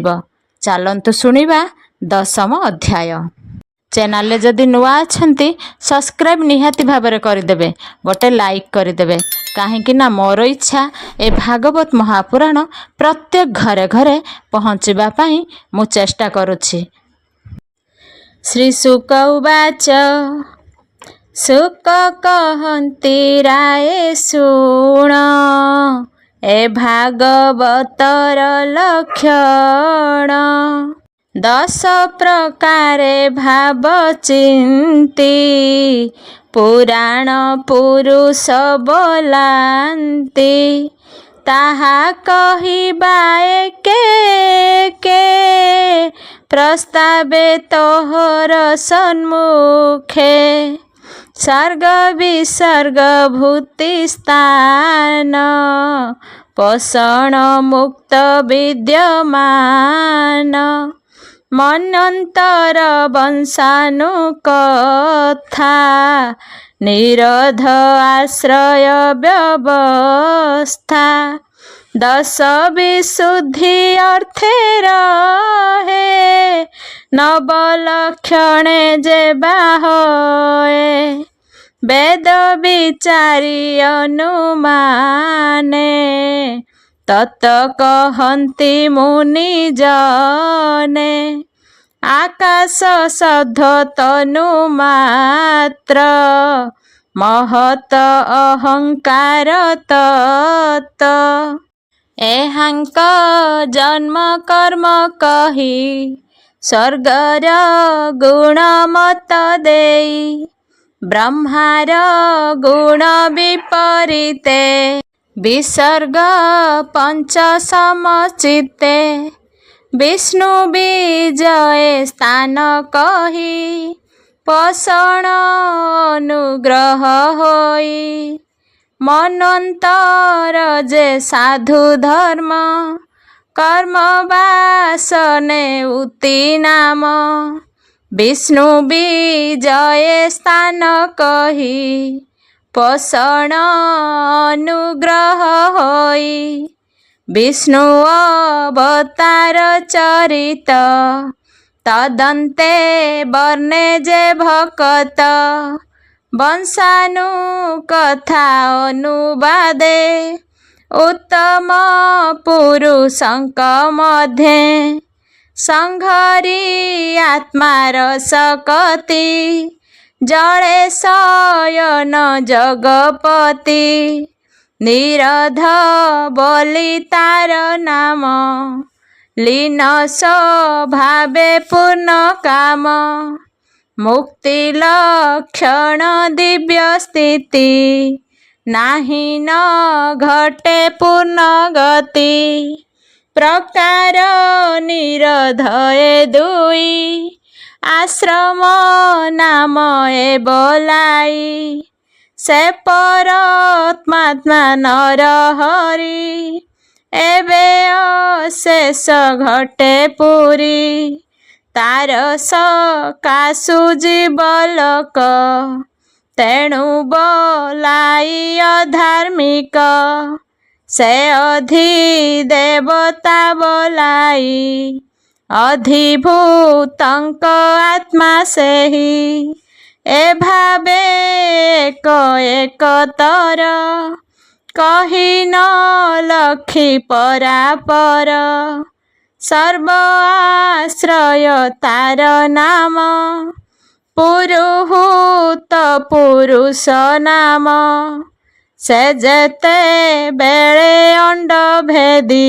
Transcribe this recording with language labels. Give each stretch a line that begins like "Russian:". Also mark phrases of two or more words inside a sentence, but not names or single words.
Odia: ଚଳନ୍ତୁ ଶୁଣିବା ଦଶମ ଅଧ୍ୟାୟ। ଚ୍ୟାନେଲ ଯଦି ନୂଆ ଅଛନ୍ତି ସବସ୍କ୍ରାଇବ ନିହାତି ଭାବରେ କରଦେବେ, ଗୋଟେ ଲାଇକ କରଦେବେ। କାହିଁକି ନା ମୋର ଇଚ୍ଛା ଏ ଭାଗବତ ମହାପୁରାଣ ପ୍ରତ୍ୟେକ ଘରେ ଘରେ ପହଞ୍ଚିବା ପାଇଁ ମୁଁ ଚେଷ୍ଟା କରୁଛି।
Sanskrit: श्री शुक उवाच
Odia: ଶୁକ କହନ୍ତି ରାୟେ ଶୁଣ ଏ ଭାଗବତର ଲକ୍ଷଣ। 10 ପ୍ରକାରେ ଭାବ ଚିନ୍ତି ପୁରାଣ ପୁରୁଷ ବୋଲନ୍ତି। ତାହା କହିବା କେ ପ୍ରସ୍ତାବେ ତୋହର ସନ୍ମୁଖେ। ସର୍ଗ ବିସର୍ଗ ଭୂତି ସ୍ଥାନ ପୋଷଣ ମୁକ୍ତ ବିଦ୍ୟମାନ। ମନନ୍ତର ବଂଶାନୁକଥା ନିରୋଧ ଆଶ୍ରୟ ବ୍ୟବସ୍ଥା। 10 ବିଶୁଦ୍ଧି ଅର୍ଥେ ରହେ ନବଲକ୍ଷଣେ ଯେ ବାହୋଏ। ବେଦ ବିଚାରି ଅନୁମାନେ ତତ କହନ୍ତି ମୁନି ଜନେ। ଆକାଶ ଶବ୍ଦ ତନୁ ମାତ୍ର ମହତ ଅହଙ୍କାର ତତ୍। ଏହାଙ୍କ ଜନ୍ମ କର୍ମ କହି ସ୍ୱର୍ଗର ଗୁଣ ମତ ଦେଇ। ବ୍ରହ୍ମାର ଗୁଣ ବିପରୀତେ ବିସର୍ଗ ପଞ୍ଚ ସମଚିତେ। ବିଷ୍ଣୁ ବିଜୟ ସ୍ଥାନ କହି ପୋଷଣ ଅନୁଗ୍ରହ ହୋଇ। ମନନ୍ତର ଯେ ସାଧୁ ଧର୍ମ କର୍ମ ବାସନେ ଉତି ନାମ। ବିଷ୍ଣୁ ବିଜୟ ସ୍ଥାନ କହି ପୋଷଣ ଅନୁଗ୍ରହ ହୋଇ। ବିଷ୍ଣୁ ଅବତାର ଚରିତ ତଦନ୍ତେ ବର୍ଣ୍ଣେ ଯେ ଭକତ। ବଂଶାନୁକଥା ଅନୁବାଦେ ଉତ୍ତମ ପୁରୁଷଙ୍କ ମଧ୍ୟେ। ସଂଘରି ଆତ୍ମାର ସକତି ଜଡ଼େ ଶୟନ ଜଗପତି। ନିରଧ ବୋଲି ତାର ନାମ ଲୀନ ସ୍ୱଭାବେ ପୂର୍ଣ୍ଣ କାମ। ମୁକ୍ତି ଲକ୍ଷଣ ଦିବ୍ୟ ସ୍ଥିତି ନାହିଁ ନ ଘଟେ ପୂର୍ଣ୍ଣ ଗତି। ପ୍ରକାର ନିରଧୟ ଦୁଇ ଆଶ୍ରମ ନାମ ଏ ବୋଲାଇ। ସେ ପରମାତ୍ମା ନର ହରି ଏବେ ଅଶେଷ ଘଟେ ପୁରି। ତାର ସକାଶୁ ଜୀବଲୋକ ତେଣୁ ବୋଲାଇ ଅଧାର୍ମିକ। ସେ ଅଧିଦେବତା ବୋଲାଇ ଅଧିଭୂତଙ୍କ ଆତ୍ମା ସେହି। ଏ ଭାବେ ଏକ ଏକତର କହି ନ ଲକ୍ଷି ପରାପର ସର୍ବ ଆଶ୍ରୟ ତାର ନାମ ପୁରୁହୂତ ପୁରୁଷ ନାମ ସେ ଯେତେବେଳେ ଅଣ୍ଡ ଭେଦି